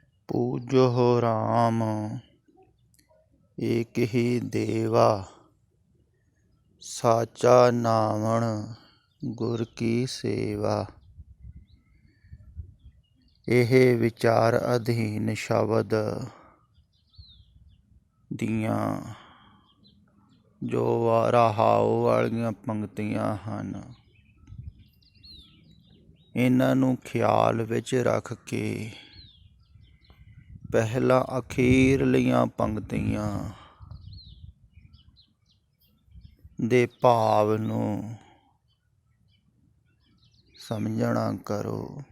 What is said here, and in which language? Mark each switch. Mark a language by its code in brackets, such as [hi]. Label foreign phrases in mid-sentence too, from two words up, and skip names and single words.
[pa] ਪੂਜੋ ਰਾਮ ਏਕ ਹੀ ਦੇਵਾ, ਸਾਚਾ ਨਾਵਣ ਗੁਰ ਕੀ ਸੇਵਾ। ਇਹ ਵਿਚਾਰ ਅਧੀਨ ਸ਼ਬਦ ਦੀਆਂ ਜੋ ਰਹਾਉ ਵਾਲੀਆਂ ਪੰਕਤੀਆਂ ਹਨ, ਇਹਨਾਂ ਨੂੰ ਖਿਆਲ ਵਿੱਚ ਰੱਖ ਕੇ ਪਹਿਲਾਂ ਅਖੀਰਲੀਆਂ ਪੰਕਤੀਆਂ ਦੇ ਭਾਵ ਨੂੰ ਸਮਝਣਾ ਕਰੋ।